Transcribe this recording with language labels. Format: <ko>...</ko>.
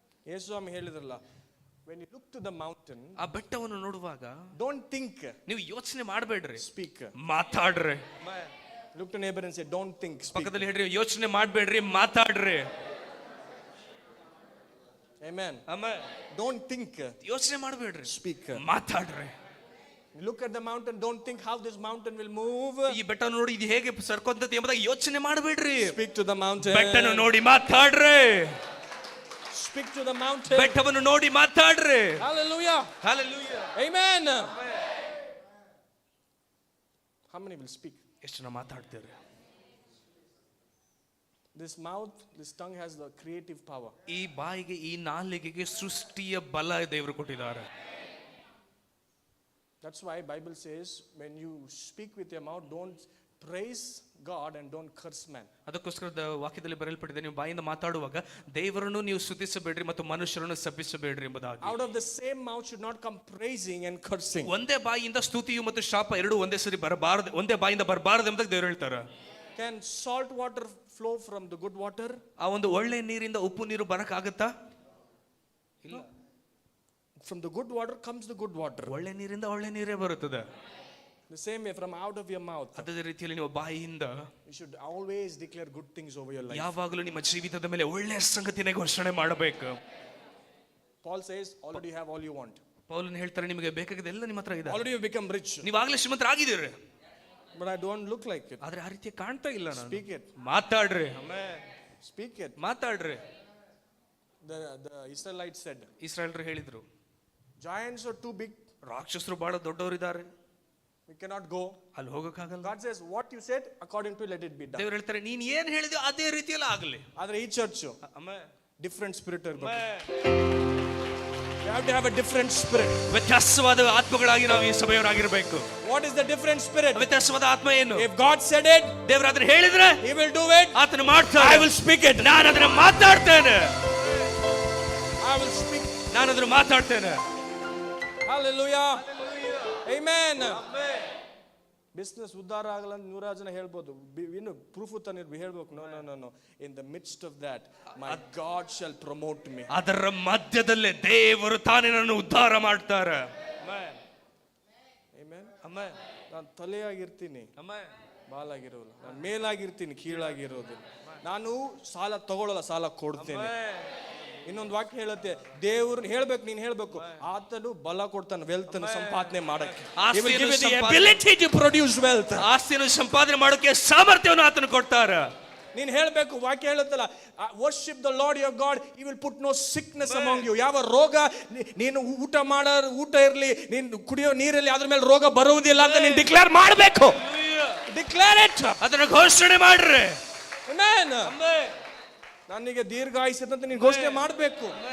<kn>ಯೇಸು ಸ್ವಾಮಿ ಹೇಳಿದ್ರಲ್ಲ,</kn> <en>when you look to the mountain,</en> <kn>ಆ ಬೆಟ್ಟವನ್ನು ನೋಡುವಾಗ</kn> <en>don't think,</en> <kn>ನೀವು ಯೋಚನೆ ಮಾಡಬೇಡ್ರಿ,</kn> <en>speak.</en> <kn>ಮಾತಾಡ್ರಿ.</kn> <en>Look to neighbor and say, don't think, speak.</en> <kn>ಪಕ್ಕದಲ್ಲಿ ಹೇಳ್ರಿ, ಯೋಚನೆ ಮಾಡಬೇಡ್ರಿ, ಮಾತಾಡ್ರಿ.</kn> <en>Amen.</en> <kn>ಆಮೆನ್.</kn> <en>Don't think,</en> <kn>ಯೋಚನೆ ಮಾಡಬೇಡ್ರಿ,</kn> <en>speak.</en> <kn>ಮಾತಾಡ್ರಿ.</kn> <en>Look at the mountain, don't think how this mountain will move.</en> <kn>ಈ ಬೆಟ್ಟ ನೋಡಿ ಇದು ಹೇಗೆ ಸರ್ಕೊಂತದ್ದು ಎಂಬುದಾಗಿ ಯೋಚನೆ ಮಾಡಬೇಡ್ರಿ.</kn> <en>Speak to the mountain.</en> <kn>ಬೆಟ್ಟವನ್ನು ನೋಡಿ ಮಾತಾಡ್ರಿ.</kn> <en>Speak to the mountain.</en> <kn>ಬೆಟ್ಟವನ್ನು ನೋಡಿ ಮಾತಾಡ್ರಿ.</kn> <en>Hallelujah. Hallelujah. Amen. How many will speak?</en> <kn>ಎಷ್ಟು ಜನ ಮಾತಾಡ್ತೀರಿ?</kn> <en>This mouth, this tongue has the creative power.</en> <kn>ಈ ಬಾಯಿಗೆ, ಈ ನಾಲಿಗೆಗೆ ಸೃಷ್ಟಿಯ ಬಲ ದೇವರು ಕೊಟ್ಟಿದ್ದಾರೆ.</kn> <en>That's why Bible says when you speak with your mouth, don't praise God and don't curse man.</en> <kn>ಅದಕ್ಕೋಸ್ಕರ ವಾಕ್ಯದಲ್ಲಿ ಬರೆಯಲ್ಪಟ್ಟಿದೆ, ನೀವು ಬಾಯಿಂದ ಮಾತಾಡುವಾಗ ದೇವರನ್ನು ನೀವು ಸ್ತುತಿಸಬೇಡ್ರಿ ಮತ್ತು ಮನುಷ್ಯರನ್ನು ಶಪಿಸಬೇಡ್ರಿ ಎಂಬುದಾಗಿ.</kn> <en>Out of the same mouth should not come praising and cursing.</en> <kn>ಒಂದೇ ಬಾಯಿಯಿಂದ ಸ್ತುತಿಯು ಮತ್ತು ಶಾಪ ಎರಡೂ ಒಂದೇ ಸರಿ ಬರಬಾರದು, ಒಂದೇ ಬಾಯಿಂದ ಬರಬಾರದು ಎಂಬುದಾಗಿ ದೇವರು ಹೇಳ್ತಾರೆ.</kn> <en>Can salt water flow from the good water?</en> <kn>ಆ ಒಂದು ಒಳ್ಳೆ ನೀರಿಂದ ಉಪ್ಪು ನೀರು ಬರಕ್ಕಾಗತ್ತಾ? ಇಲ್ಲ.</kn> <en>From the good water comes the good water.</en> <kn>ಒಳ್ಳೆ ನೀರಿಂದ ಒಳ್ಳೆ ನೀರೇ ಬರುತ್ತದೆ.</kn> <en>The same way from out of your mouth.</en> <kn>ಅದೇ ರೀತಿಯಲ್ಲಿ ನೀವು ಬಾಯಿಯಿಂದ</kn> <en>You should always declare good things over your life.</en> <kn>ಯಾವಾಗಲೂ ನಿಮ್ಮ ಜೀವಿತದ ಮೇಲೆ ಒಳ್ಳೆಯ ಸಂಗತಿನೇ ಘೋಷಣೆ ಮಾಡಬೇಕು.</kn> <en>Paul says already you have all you want.</en> <kn>ಪೌಲನು ಹೇಳ್ತಾರೆ, ನಿಮಗೆ ಬೇಕಾಗಿದ್ದೆಲ್ಲ ನಿಮ್ಮ ಹತ್ರ ಇದೆ.</kn> <en>Already you become rich.</en> <kn>ನೀವಾಗಲೇ ಶ್ರೀಮಂತರಾಗಿದ್ದೀರಿ.</kn> <en>But I don't look like it.</en> <kn>ಆದ್ರೆ ಆ ರೀತಿ ಕಾಣ್ತಾ ಇಲ್ಲ ನಾನು.</kn> <en>Speak it.</en> <kn>ಮಾತಾಡ್ರಿ.</kn> <en>Speak it.</en> <kn>ಮಾತಾಡ್ರಿ.</kn> <en>The Israelites said.</en> <kn>ಇಸ್ರಾಯೇಲರು ಹೇಳಿದ್ರು,</kn> <en>Giants are too big.</en> <kn>ರಾಕ್ಷಸರು ಬಹಳ ದೊಡ್ಡವರಿದ್ದಾರೆ,</kn> <en>We cannot go.</en> <kn>ಅಲ್ಲಿ ಹೋಗಕ್ಕಾಗಲ್ಲ.</kn> <en>God says what you said according to let it be done.</en> <kn>ದೇವರು ಹೇಳ್ತಾರೆ, ನೀನ್ ಏನ್ ಹೇಳಿದ್ಯೋ ಅದೇ ರೀತಿಯಲ್ಲಿ ಆಗಲಿ. ಆದ್ರೆ ಈ ಚರ್ಚ್ ಆಮೆನ್.</kn> <en>different spirit</en> <kn>ಇರಬೇಕು.</kn> <en>You have to have a different spirit.</en> <kn>ವ್ಯತ್ಯಾಸವಾದ ಆತ್ಮಗಳಾಗಿ ನಾವು ಈ ಸಭೆಯವರಾಗಿರಬೇಕು.</kn> <en>What is the different spirit?</en> <kn>ವ್ಯತ್ಯಾಸವಾದ ಆತ್ಮ ಏನು?</kn> <en>If God said it,</en> <kn>ದೇವರು ಅದನ್ನ ಹೇಳಿದ್ರೆ</kn> <en>He will do it.</en> <kn>ಆತನು ಮಾಡ್ತಾನೆ.</kn> <en>I will speak it.</en> <kn>ನಾನು ಅದನ್ನ ಮಾತಾಡ್ತೇನೆ.</kn> <en>I will speak.</en> <kn>ನಾನು ಅದನ್ನ ಮಾತಾಡ್ತೇನೆ.</kn> <en>Hallelujah. Amen.</en> <kn>ಬಿಸ್ನೆಸ್ ಉದ್ಧಾರ ಆಗಲ್ಲ ಅಂತ 100 ಜನ ಹೇಳ್ಬೋದು, ಇನ್ನು ಪ್ರೂಫ್ ತಾನಿರ್ಬೇಕು, ಹೇಳ್ಬೇಕು.</kn> <en>No in the midst of that my God shall promote me.</en> <kn>ಅದರ ಮಧ್ಯದಲ್ಲೇ ದೇವರು ತಾನೇ ನನ್ನ ಉದ್ಧಾರ ಮಾಡ್ತಾರೆ. ಆಮೆನ್. ಆಮೆನ್. ನಾನು ತಲೆಯಾಗಿರ್ತೀನಿ, ಬಾಲಾಗಿರೋಲ್ಲ. ನಾನು ಮೇಲಾಗಿರ್ತೀನಿ, ಕೀಳಾಗಿರೋದಿಲ್ಲ. ನಾನು ಸಾಲ ತಗೊಳ್ಳಲ್ಲ, ಸಾಲ ಕೊಡ್ತೇನೆ. ಇನ್ನೊಂದು ವಾಕ್ಯ ಹೇಳುತ್ತೆ, ದೇವ್ರನ್ನ ಹೇಳ್ಬೇಕು, ನೀನ್ ಹೇಳ್ಬೇಕು, ಆತನು ಬಲ ಕೊಡ್ತಾನೆ ವೆಲ್ತ್ ಅನ್ನು ಸಂಪಾದನೆ ಮಾಡಕ್ಕೆ.</kn> <en>He will give you the ability to produce wealth.</en> <kn>ಆಸ್ತಿಯನ್ನು ಸಂಪಾದನೆ ಮಾಡೋಕೆ ಸಾಮರ್ಥ್ಯವನ್ನು ಆತನು ಕೊಡ್ತಾರೆ. ನೀನ್ ಹೇಳ್ಬೇಕು, ವಾಕ್ಯ ಹೇಳುತ್ತಲ್ಲ,</kn> <en>worship the Lord your God, he will put no sickness among you.</en> <kn>ಯಾವ ರೋಗ, ನೀನು ಊಟ ಇರಲಿ, ನೀನು ಕುಡಿಯೋ ನೀರಲ್ಲಿ ಅದ್ರ ಮೇಲೆ ರೋಗ ಬರುವುದಿಲ್ಲ ಅಂತ ನೀನು ಡಿಕ್ಲೇರ್ ಮಾಡಬೇಕು.</kn> <en>Declare it.</en> <kn>ಅದನ್ನ ಘೋಷಣೆ ಮಾಡ್ರಿ. ಆಮೆನ್. ನನಗೆ ದೀರ್ಘಾಯುಷ್ಯ ಅಂತ ನೀನು ಘೋಷಣೆ ಮಾಡಬೇಕು.</kn>